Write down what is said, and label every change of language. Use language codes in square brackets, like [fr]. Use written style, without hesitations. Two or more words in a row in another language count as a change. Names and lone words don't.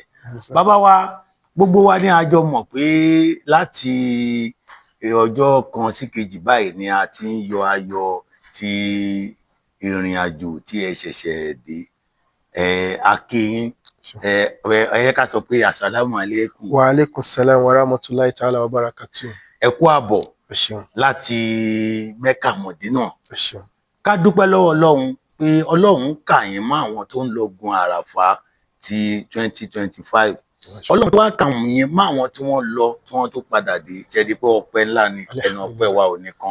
[yo] Bàbá wa, gbogbo wa ní a jọ mọ̀ pé láti ọjọ́ kan sí kejì báyìí ni a ti ń yọ ayọ̀ ti ìrìn àjò tí ẹ ṣẹ̀ṣẹ̀ dé. A kí yín, ẹ ká sọ pé [ar] السلام عليكم. وعليكم السلام ورحمة الله تعالى وبركاته. [yo] ẹ kú àbọ̀ ẹ ṣeun láti Mẹ́kà Mọ̀dínà. ẹ ṣeun Ká dúpẹ́ lọ́wọ́ Ọlọ́run pé Ọlọ́run kà yín mọ́ àwọn tó ń lọ gun àràfá ti 2025. Ọlọ́run tó wá kà yín mọ́ àwọn tí wọ́n lọ tí wọ́n tó padà dé ṣẹ́ni pé ọpẹ́ ńlá ni ẹnu ọpẹ́ wa ò nìkan.